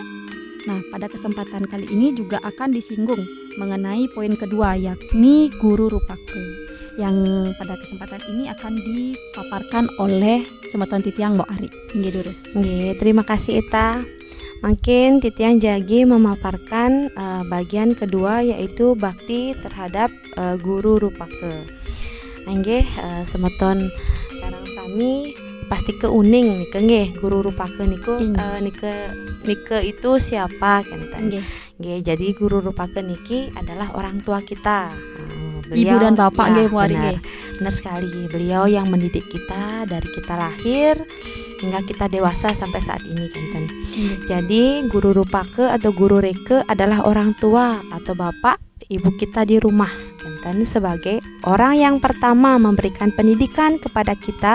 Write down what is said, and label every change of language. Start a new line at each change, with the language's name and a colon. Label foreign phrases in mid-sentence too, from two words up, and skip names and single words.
Indonesian: Nah, pada kesempatan kali ini juga akan disinggung mengenai poin kedua, yakni Guru Rupaka, yang pada kesempatan ini akan dipaparkan oleh
Balinese: Semeton Titiang
Indonesian: Mbok Ari.
Balinese: Nggih durus. Nggih,
Indonesian: terima kasih Ita. Mungkin
Balinese: Titiang Jagi
Indonesian: memaparkan bagian kedua, yaitu bakti terhadap Guru Rupaka.
Balinese: Nggih, Semeton sareng sami pasti keuning nih nggih Guru Rupaka niku nike
Indonesian: itu siapa kan? Nggih, jadi Guru Rupaka niki adalah orang tua kita. Beliau, Ibu dan bapak nggih ya, benar sekali. Beliau yang mendidik kita dari kita lahir hingga kita dewasa sampai saat ini kan. Jadi Guru Rupaka atau Guru Reke adalah orang tua atau bapak ibu kita di rumah kan, sebagai orang yang pertama memberikan pendidikan kepada kita.